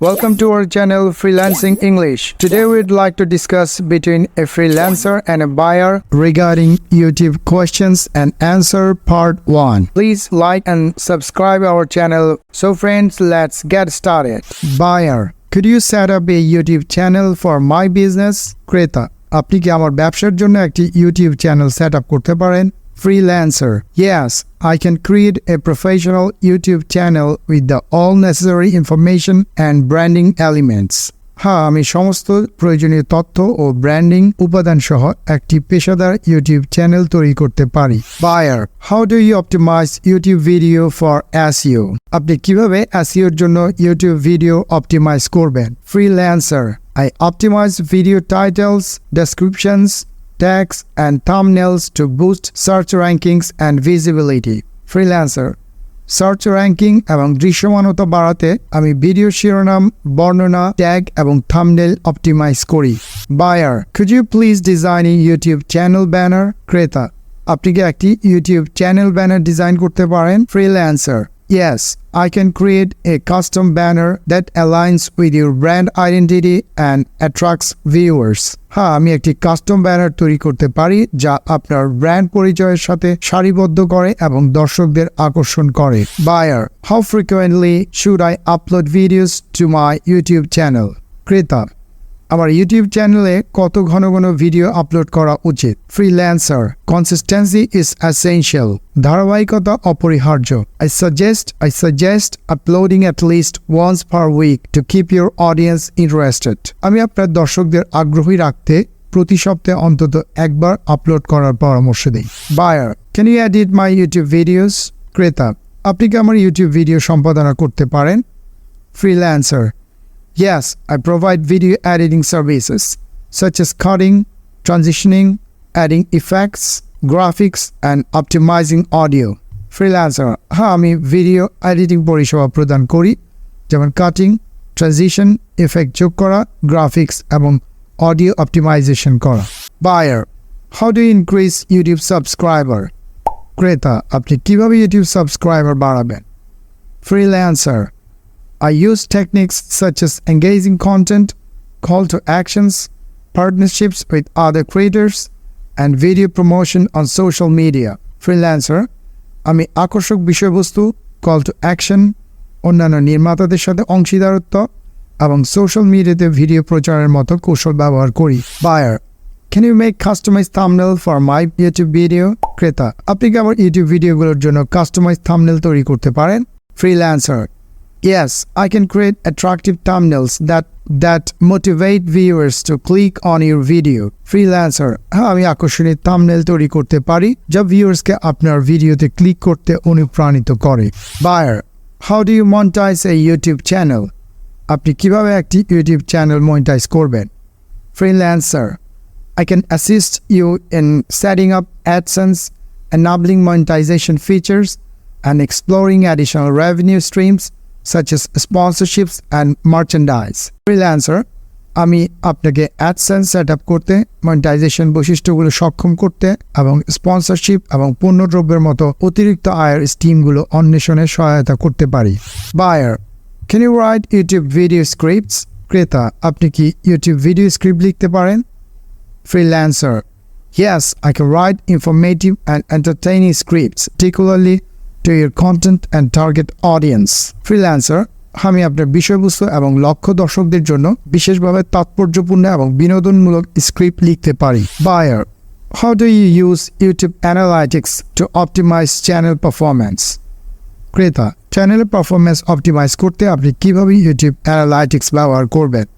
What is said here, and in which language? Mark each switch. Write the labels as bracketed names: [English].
[English] Welcome to our channel Freelancing English. Today we'd like to discuss between a freelancer and a buyer regarding YouTube questions and answer part 1. Please like and subscribe our channel. So friends, let's get started. Buyer: Could you set up a YouTube channel for my business? [Bangla] ক্রেতা: আপনি কি আমার ব্যবসার জন্য একটি YouTube channel set up করতে পারেন? [English] Freelancer: Yes, I can create a professional YouTube channel with the all necessary information and branding elements. [Bangla] হ্যাঁ, আমি সমস্ত প্রয়োজনীয় তথ্য ও ব্র্যান্ডিং উপাদান সহ একটি পেশাদার ইউটিউব চ্যানেল তৈরি করতে পারি। [English] Buyer: How do you optimize YouTube video for SEO? [Bangla] আপনি কিভাবে SEO এর জন্য ইউটিউব ভিডিও অপটিমাইজ করবেন? [English] Freelancer: I optimize video titles, descriptions, tags and thumbnails to boost search rankings and visibility. [Bangla] Freelancer: search ranking এবং দৃশ্যমানতা বাড়াতে আমি video শিরোনাম, বর্ণনা, ট্যাগ এবং থাম্বনেল অপটিমাইজ করি। [English] Buyer: Could you please design a YouTube channel banner? [Bangla] ক্রেতা: আপনি কি একটি ইউটিউব চ্যানেল ব্যানার ডিজাইন করতে পারেন? [English] Freelancer: Yes, I can create a custom banner that aligns with your brand identity and attracts viewers. [Bangla] হ্যাঁ, আমি একটি কাস্টম ব্যানার তৈরি করতে পারি যা আপনার ব্র্যান্ড পরিচয়ের সাথে সারিবদ্ধ করে এবং দর্শকদের আকর্ষণ করে। [English] Buyer: How frequently should I upload videos to my YouTube channel? [Bangla] ক্রেতা: আমার ইউটিউব চ্যানেলে কত ঘন ঘন ভিডিও আপলোড করা উচিত? [English] Freelancer: Consistency is essential. [Bangla] ধারাবাহিকতা অপরিহার্য। [English] I suggest uploading at least once per week to keep your audience interested. [Bangla] আমি আপনার দর্শকদের আগ্রহী রাখতে প্রতি সপ্তাহে অন্তত একবার আপলোড করার পরামর্শ দিই। [English] Buyer: Can you edit my YouTube videos? [Bangla] ক্রেতা: আপনি কি আমার ইউটিউব ভিডিও সম্পাদনা করতে পারেন? [English] Freelancer: Yes, I provide video editing services such as cutting, transitioning, adding effects, graphics, and optimizing audio. [Bangla] Freelancer: হ্যাঁ, আমি ভিডিও এডিটিং পরিষেবা প্রদান করি, যেমন কাটিং, ট্রানজিশন, ইফেক্ট যোগ করা, গ্রাফিক্স এবং অডিও অপটিমাইজেশন করা। [English] Buyer: How do you increase YouTube subscriber? [Bangla] ক্রেতা: আপনি কিভাবে ইউটিউব সাবস্ক্রাইবার বাড়াবেন? [English] Freelancer: I use techniques such as engaging content, call to actions, partnerships with other creators, and video promotion on social media. [Bangla] Freelancer: আমি আকর্ষক বিষয়বস্তু, call to action, অন্যান্য নির্মাতাদের সাথে অংশীদারত্ব এবং সোশ্যাল মিডিয়াতে ভিডিও প্রচারের মতো কৌশল ব্যবহার করি। [English] Buyer: Can you make customized thumbnail for my YouTube video? [Bangla] ক্রেতা: আপনি কি আমার ইউটিউব ভিডিওগুলোর জন্য কাস্টমাইজড থাম্বনেল তৈরি করতে পারেন? [English] Freelancer: Yes, I can create attractive thumbnails that motivate viewers to click on your video. [Bangla] Freelancer: হ্যাঁ, আমি আকর্ষণীয় থাম্বনেল তৈরি করতে পারি যা ভিউয়ার্সকে আপনার ভিডিওতে ক্লিক করতে অনুপ্রাণিত করে। [English] Buyer: How do you monetize a YouTube channel? [Bangla] আপনি কিভাবে একটি ইউটিউব চ্যানেল মনিটাইজ করবেন? [English] Freelancer: I can assist you in setting up AdSense, enabling monetization features, and exploring additional revenue streams such as sponsorships and merchandise. [Bangla] Freelancer: আমি আপনাকে AdSense set up করতে, monetization বৈশিষ্ট্যগুলো সক্ষম করতে এবং স্পন্সরশিপ এবং পণ্যদ্রব্যের মতো অতিরিক্ত আয়ের স্কিমগুলো অন্বেষণে সহায়তা করতে পারি। [English] Buyer: Can you write YouTube video scripts? [Bangla] ক্রেতা: আপনি কি ইউটিউব ভিডিও স্ক্রিপ্ট লিখতে পারেন? [English] Freelancer: Yes, I can write informative and entertaining scripts, particularly to your content and target audience. [Bangla] Freelancer: আমি আপনার বিষয়বস্তু এবং লক্ষ্য দর্শকদের জন্য বিশেষভাবে তাৎপর্যপূর্ণ এবং বিনোদনমূলক স্ক্রিপ্ট লিখতে পারি। [English] Buyer: How do you use YouTube Analytics to optimize channel performance? [Bangla] ক্রেতা: চ্যানেলের পারফরম্যান্স অপটিমাইজ করতে আপনি কিভাবে ইউটিউব অ্যানালাইটিক্স ব্যবহার করবেন?